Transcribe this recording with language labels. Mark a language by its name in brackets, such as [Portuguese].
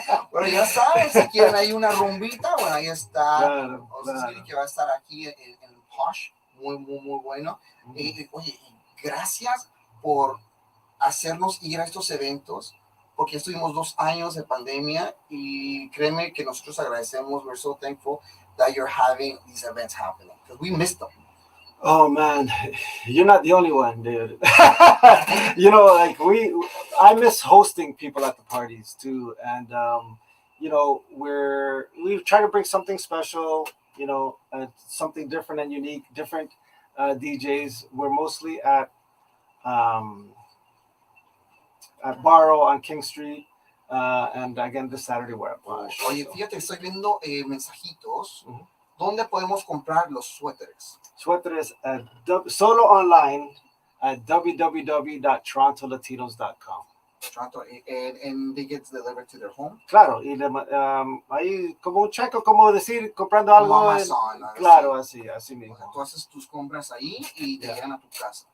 [Spanish] Bueno, ya saben, si quieren ahí una rumbita, bueno, ahí está. Claro. Que va a estar aquí en Posh, muy bueno. Oye, gracias por hacernos ir a estos eventos, porque estuvimos 2 años de pandemia y créeme que nosotros agradecemos. [English] We're so thankful that you're having these events happening, because we missed them. Oh man, you're not the only one, dude. You know, like I miss hosting people at the parties too, and you know, we try to bring something special, you know, something different and unique, different DJs. We're mostly at Barrow on King Street, and again this Saturday we're at Posh. [Spanish] Oye, fíjate, estoy viendo mensajitos. ¿Dónde podemos comprar los suéteres? Suéteres solo [English] online at [Spanish] www.torontolatinos.com. [English] Toronto, and they get delivered to their home. [Spanish] Claro, y ahí como un checo, como decir, comprando algo. Amazon, claro, así mismo. Tú haces tus compras ahí y te llegan a tu casa.